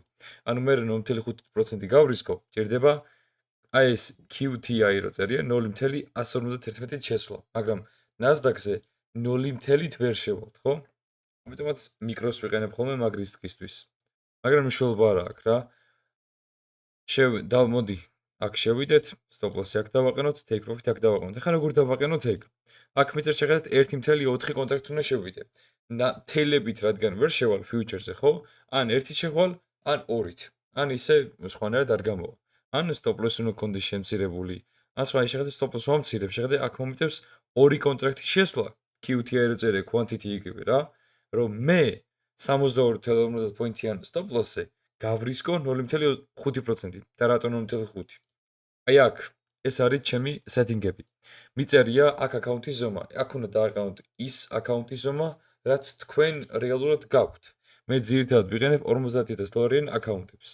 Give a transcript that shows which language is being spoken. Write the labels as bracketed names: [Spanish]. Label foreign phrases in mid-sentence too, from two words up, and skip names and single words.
[Georgian] ანუ მე 0.5% გავრისკო, ჭირდება აი ეს QTI რო წერია 0.151 შესვლა, მაგრამ Nasdaq-ზე 0 ვერ შევალთ, ხო? ამიტომაც მიკროს ვიყენებ ხოლმე მაგ რისკისთვის. მაგრამ მნიშვნელობა არ აქვს რა. მოდი, აქ შევიდეთ, [English] stop loss-ი [Georgian] აქ დავაყენოთ, [English] take profit [Georgian] აქ დავაყენოთ. ახლა როგორ დავაყენოთ ეგ? აქ მიწერს შეხედეთ 1.4 კონტრაქტი უნდა შევიდე. თელებით რადგან ვერ შევალ future-ზე, ხო? ან 1-ით შევალ, ან 2-ით. ან ისე სხვანაირად არ გამოვა. ან [English] stop loss [Georgian] უნდა გქონდეს შემცირებული. ან სხვა შეხედეთ [English] stop loss [Georgian] ვამცირებ, შეხედე აქ მომიწევს 2 კონტრაქტი შესვლა. QTI რო წერია quantity იგივე რა, რომ მე 62.50 პოინტიან [English] stop loss-ზე [Georgian] გავრისკო 0.5% და რატო 0.5? აი აქ ეს არის ჩემი სეტინგები. მიწერია აქ აკაუნტის ზომა. აქ უნდა დააყენოთ ის აკაუნტის ზომა, რაც თქვენ რეალურად გაქვთ. მე ძირითადად ვიყენებ $50,000 აკაუნტებს.